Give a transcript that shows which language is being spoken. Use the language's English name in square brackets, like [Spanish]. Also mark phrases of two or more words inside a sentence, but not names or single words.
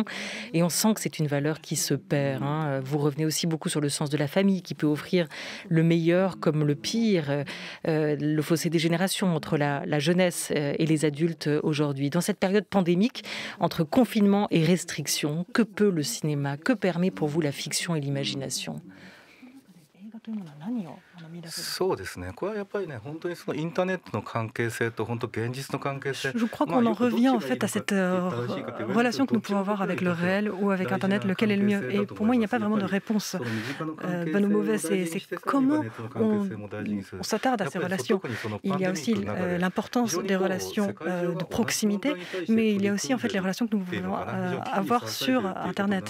[French] Et on sent que c'est une valeur qui se perd. Vous revenez aussi beaucoup sur le sens de la famille qui peut offrir le meilleur comme le pire, le fossé des générations entre la jeunesse et les adultes aujourd'hui. Dans cette période pandémique, entre confinement et restriction, que peut le cinéma? Que permet pour vous la fiction et l'imagination? [Japanese] そうですね。これはやっぱりね、本当にそのインターネットの関係性と本当現実の関係性。 [French] Je crois qu'on en revient en fait à cette relation que nous pouvons avoir avec le réel ou avec Internet, lequel est le mieux. Et pour moi, il n'y a pas vraiment de réponse bonne ou mauvaise. C'est comment on s'attarde à ces relations. Il y a aussi l'importance des relations de proximité, mais il y a aussi en fait les relations que nous pouvons avoir sur Internet.